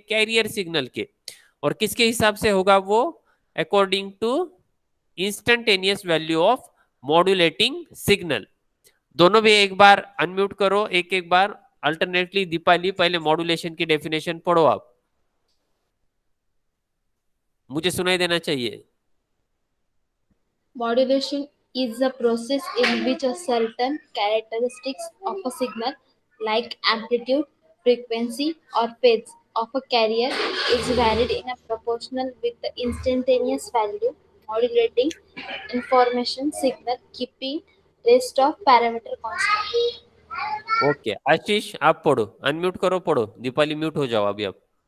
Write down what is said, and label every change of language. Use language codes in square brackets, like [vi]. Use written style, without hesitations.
[hi] Carrier signal के, और किसके हिसाब से होगा वो? [en] According to instantaneous value of modulating signal. [hi] दोनों भी एक बार अनम्यूट करो, एक एक बार अल्टरनेटली। दीपाली पहले मॉड्यूलेशन की डेफिनेशन पढ़ो आप, मुझे सुनाई देना चाहिए। [en] Modulation is a process in which a certain characteristics of a signal, like amplitude, frequency, or phase of a carrier, is varied in a proportional with the instantaneous value, modulating information signal, keeping rest of parameter constant. [hi] Okay आशीष आप पढ़ो, unmute करो, पढ़ो। Deepali mute हो जाओ अभी आप।